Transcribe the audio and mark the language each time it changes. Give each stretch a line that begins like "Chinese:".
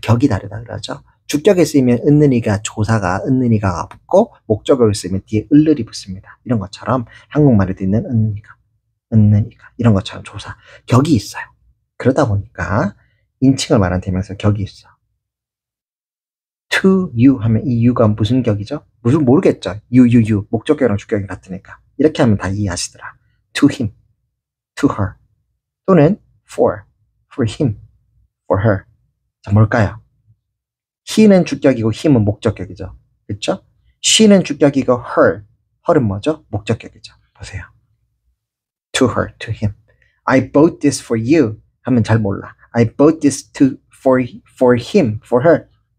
Korean: 격이 다르다 그러죠. 주격에 쓰이면 은는이가 조사가 은는이가 붙고 목적어를 쓰면 뒤에 을을이 붙습니다. 이런 것처럼 한국말에도 있는 은는이가 은는이가 이런 것처럼 조사 격이 있어요. 그러다 보니까 인칭을 말한 대명사 격이 있어.
English: to you
Korean: 하면 이 you가 무슨 격이죠? 무슨 모르겠죠. you 목적격이랑 주격이 같으니까 이렇게 하면 다 이해하시더라.
English: to him, to her
Korean: 또는
English: for him, for her.
Korean: 자, 뭘까요? he는 주격이고 him은 목적격이죠. 그렇죠? she는 주격이고 her은 뭐죠? 목적격이죠. 보세요.
English: to her, to him. I bought this for you
Korean: 하면 잘 몰라.
English: I bought this for him, for her.